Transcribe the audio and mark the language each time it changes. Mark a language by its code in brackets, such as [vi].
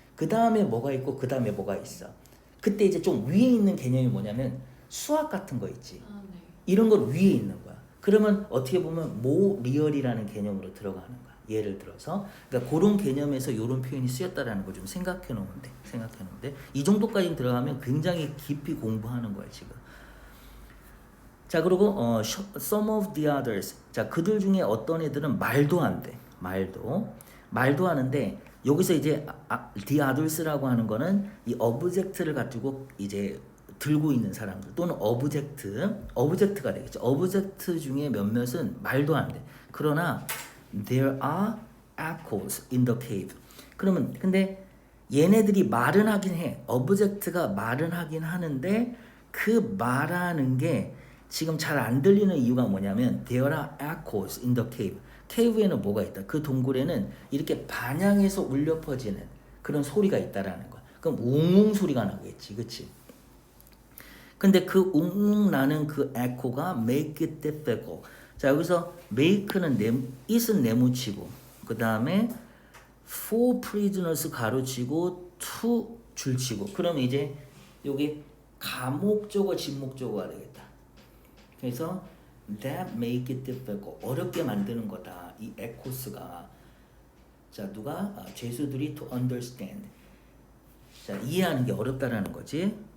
[ko] 그 다음에 뭐가 있고 그 다음에 뭐가 있어. 그때 이제 좀 위에 있는 개념이 뭐냐면 수학 같은 거 있지. 네. 이런 걸 위에 있는 거야. 그러면 어떻게 보면 모 리얼이라는 개념으로 들어가는 거야. 예를 들어서 그러니까 그런 개념에서 이런 표현이 쓰였다라는 걸 좀 생각해 놓으면 돼. 이 정도까지 들어가면 굉장히 깊이 공부하는 거야 지금. 자, 그리고 [en] some of the others. [ko] 자, 그들 중에 어떤 애들은 말도 안 돼. 말도 하는데 여기서 이제 the others라고 하는 거는 이 object를 가지고 이제 들고 있는 사람들 또는 object가 되겠죠. object 중에 몇몇은 말도 안 돼. 그러나 [en] there are echoes in the cave. [ko] 그러면 근데 얘네들이 말은 하긴 해. object가 말은 하긴 하는데 그 말하는 게 지금 잘 안 들리는 이유가 뭐냐면 [en] there are echoes in the cave. [ko] 케이브에는 뭐가 있다. 그 동굴에는 이렇게 반향해서 울려 퍼지는 그런 소리가 있다라는 거야. 그럼 웅웅 소리가 나겠지, 그렇지? 근데 그 웅웅 나는 그 에코가 [en] make it difficult. [ko] 자 여기서 make는 it은 네모치고 그 다음에 [en] for prisoners [ko] 가로치고 to 줄치고. 그럼 이제 여기 가목적어 진목적어가 되겠다. 그래서 [en] that make it difficult. [ko] 어렵게 만드는 거다. 이 에코스가. 자 누가? 죄수들이 [en] to understand. [ko] 자 이해하는 게 어렵다라는 거지.